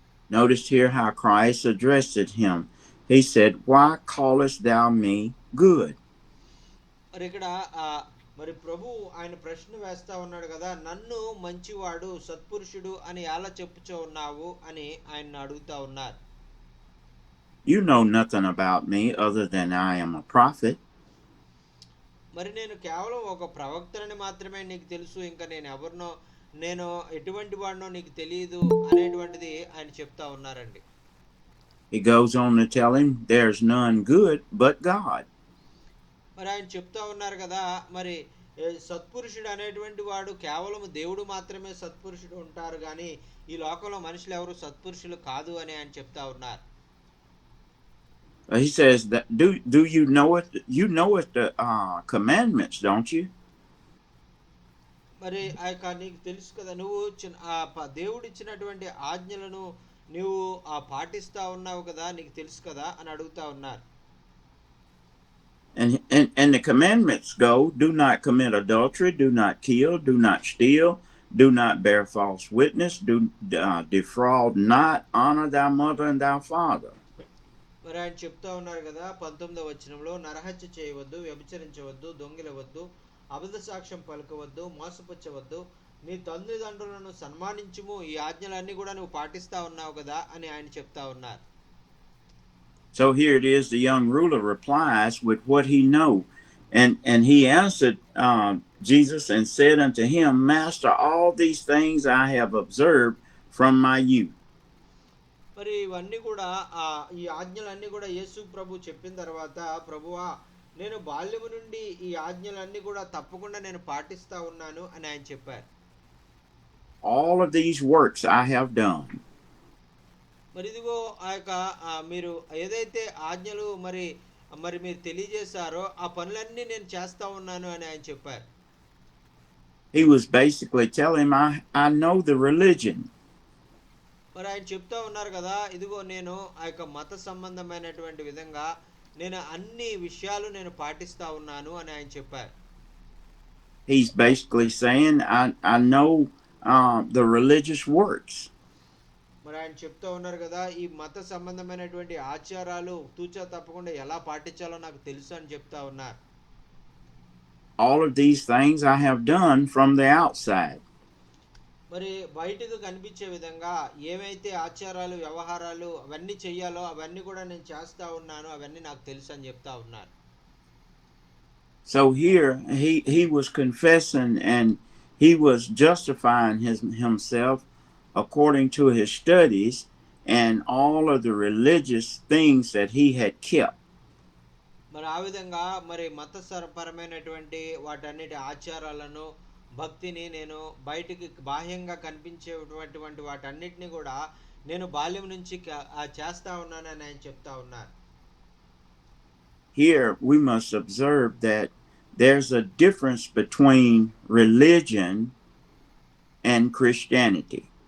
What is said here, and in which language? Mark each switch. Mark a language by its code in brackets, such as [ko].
[en] Notice here how Christ addressed him. He said, Why callest thou me good? [te] మరి ఇక్కడ మరి ప్రభు ఆయన ప్రశ్న వేస్తా ఉన్నాడు కదా, నన్ను మంచివాడు, సత్పురుషుడు అని ఎలా చెప్పుచో ఉన్నావు అని ఆయన అడుగుతా ఉన్నారు. [en] You know nothing about me other than I am a prophet. [te] మరి నేను కేవలం ఒక ప్రవక్తనని మాత్రమే నీకు తెలుసు, ఇంకా నేను ఎటువంటి వాడినో నీకు తెలియదు అనేటువంటిది ఆయన చెప్తా ఉన్నారండి. [en] He goes on to tell him, there's none good but God. [te] మరి ఆయన చెప్తా ఉన్నారు కదా, మరి సత్పురుషుడు అనేటువంటి వాడు కేవలం దేవుడు మాత్రమే సత్పురుషుడు ఉంటారు కానీ ఈ లోకంలో మనుషులు ఎవరు సత్పురుషులు కాదు అని ఆయన చెప్తా ఉన్నారు. [en] He says that do you know it? You know it the commandments, don't you? [te] మరి ఆ యొక్క నీకు తెలుసు కదా, నువ్వు దేవుడు ఇచ్చినటువంటి ఆజ్ఞలను నువ్వు పాటిస్తా ఉన్నావు కదా, నీకు తెలుసు కదా అని అడుగుతా ఉన్నారు. [en] And the commandments go: do not commit adultery, do not kill, do not steal, do not bear false witness, do defraud not, honor thy mother and thy father. [te] మరి ఆయన చెప్తా ఉన్నారు కదా 19వ వచనంలో, నరహత్య చేయవద్దు, వ్యభిచరించవద్దు, దొంగిలవద్దు, అబద్ధ సాక్ష్యం పలకవద్దు, మోసపుచ్చవద్దు, నీ తల్లిదండ్రులను సన్మానించుము, ఈ ఆజ్ఞలన్నీ కూడా నువ్వు పాటిస్తా ఉన్నావు కదా అని ఆయన చెప్తా ఉన్నారు. [en] So here it is, the young ruler replies with what he know. And he answered Jesus and said unto him, Master, all these things I have observed from my youth. [te] మరి ఇవన్నీ కూడా ఈ ఆజ్ఞలన్నీ కూడా యేసు ప్రభు చెప్పిన తర్వాత, ప్రభువా నేను బాల్యము నుండి ఈ ఆజ్ఞలన్నీ కూడా తప్పకుండా నేను పాటిస్తా ఉన్నాను అని ఆయన చెప్పారు. [en] All of these works I have done. [te] మరి ఇదిగో ఆ యొక్క మీరు ఏదైతే ఆజ్ఞలు మరి మరి మీరు తెలియజేశారో ఆ పనులన్నీ నేను చేస్తా ఉన్నాను అని ఆయన చెప్పారు. [en] He was basically telling him, I know the religion. [te] మరి ఆయన చెప్తా ఉన్నారు కదా, ఇదిగో నేను ఆ యొక్క మత సంబంధమైనటువంటి విధంగా నేను అన్ని విషయాలు నేను పాటిస్తా ఉన్నాను అని ఆయన చెప్పారు. [en] He's basically saying, I know the religious works. [te] మరి ఆయన చెప్తా ఉన్నారు కదా, ఈ మత సంబంధమైనటువంటి ఆచారాలు తూచా తప్పకుండా ఎలా పాటించాలో నాకు తెలుసు అని చెప్తా ఉన్నారు. [en] All of these things I have done from the outside. [te] మరి బయటకు కనిపించే విధంగా ఏమైతే ఆచారాలు వ్యవహారాలు అవన్నీ చెయ్యాలో అవన్నీ కూడా నేను చేస్తా ఉన్నాను, అవన్నీ నాకు తెలుసు అని చెప్తా ఉన్నారు. [en] So here he was confessing and he was justifying himself according to his studies and all of the religious things that he had kept. [te] మరి ఆ విధంగా మరి మతపరమైనటువంటి వాటన్నిటి ఆచారాలను భక్తిని నేను బయటికి బాహ్యంగా కనిపించేటువంటి వాటన్నిటిని కూడా నేను బాల్యం నుంచి చేస్తా ఉన్నానని ఆయన చెప్తా ఉన్నారు. [en] Here we must observe that there's a difference between religion and Christianity.